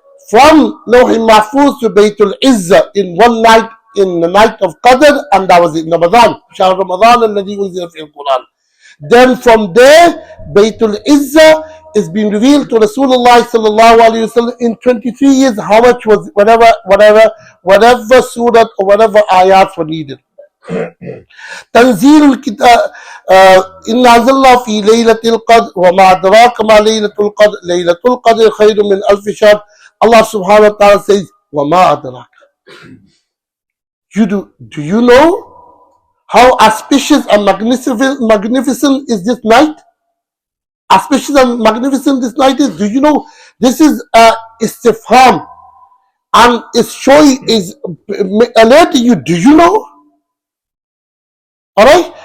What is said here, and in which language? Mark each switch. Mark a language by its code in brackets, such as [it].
[en] from Lawh Mahfuz to Baytul Izzah in one night, in the night of Qadr, and that was in Ramadan. [ar] Shahr Ramadan alladhi unzila fihi al-Quran. [en] Then from there, Baytul Izzah is being revealed to Rasulullah sallallahu alaihi wasallam in 23 years. How much was whatever surah or whatever ayats were needed. [ar] تنزيل الكتاب إن أنزلنا في ليلة القدر وما أدراك ما ليلة القدر ليلة القدر خير من ألف شهر. [en] Allah subhanahu wa ta'ala says [ar] وما أدراك. [en] Do you know how auspicious and magnificent is this night? Auspicious and magnificent this night is. Do you know? This is istifham, and it's showing, is alerting you. Do you know? Alright?